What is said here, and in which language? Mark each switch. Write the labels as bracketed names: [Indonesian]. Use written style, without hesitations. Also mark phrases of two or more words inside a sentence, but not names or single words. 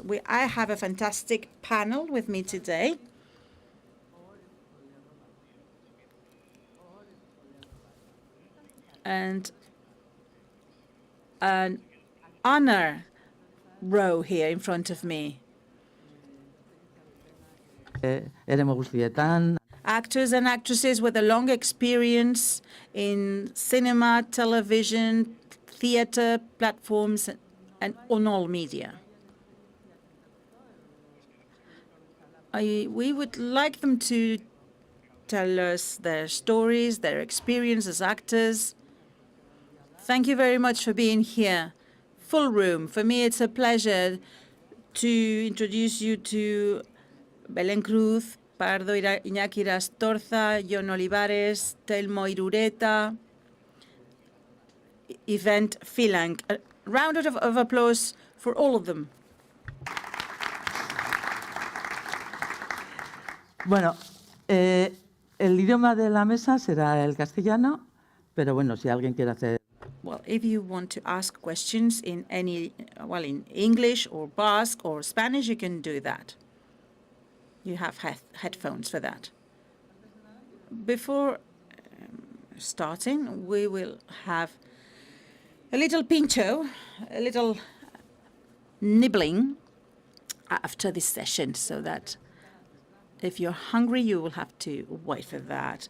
[English] I have a fantastic panel with me today. And an honor row here in front of me. [Basque] Eremu guztietan. [English] Actors and actresses with a long experience in cinema, television, theater platforms, and on all media. We would like them to tell us their stories, their experience as actors. Thank you very much for being here. Full room. For me, it's a pleasure to introduce you to Belén Cruz, Pardo Iñaki Rastorza, Jon Olivares, Telmo Irureta, Event Filang. A round of applause for all of them. [Spanish] Bueno, el idioma de la mesa será el castellano, pero bueno, si alguien quiere hacer... [English] Well, if you want to ask questions in in English or Basque or Spanish, you can do that. You have headphones for that. Before starting, we will have a little pincho, a little nibbling after this session, so that if you're hungry, you will have to wait for that.